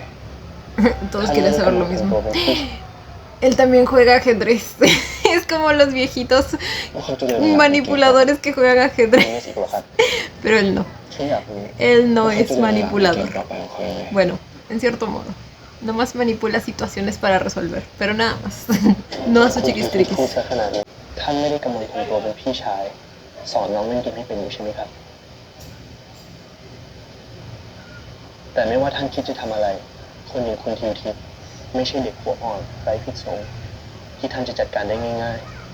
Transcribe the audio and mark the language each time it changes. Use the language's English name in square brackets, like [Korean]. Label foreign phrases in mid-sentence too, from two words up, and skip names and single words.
[Spanish] Todos quieren saber lo mismo. Él también juega ajedrez. Es como los viejitos [Thai] ว่าเขาจะเดินหลังในเกม [Spanish] manipuladores que juegan [Thai] วีนิ [Spanish] ajedrez. [Thai] สอีกเหรอครับ [Spanish] Pero él no. [Thai] ฉันอยากรู้ [Spanish] Él no [Thai] ว่าเขา [Spanish] es [Thai] จะเดินหลังในเก [Spanish] manipulador. [Thai] มต่อไปของเขายังไง [Spanish] Bueno, en cierto modo. Nomás manipula situaciones para resolver. Pero nada más. No a su [Thai] คุณถือทิศ [Spanish] chiquistriquis. [Thai] พูดซะขนาดนี้ท่านไม่ได้กำลังทำตัวเป็นพี่ชาย สอนน้องเล่นเกมให้เป็นอยู่ใช่ไหมครับ แต่ไม่ว่าท่านคิดจะทำอะไร คนอย่างคุณทิวทิพย์ไม่ใช่เด็กหัวอ่อนไร้พิษสงที่ท่านจะจัดการได้ง่าย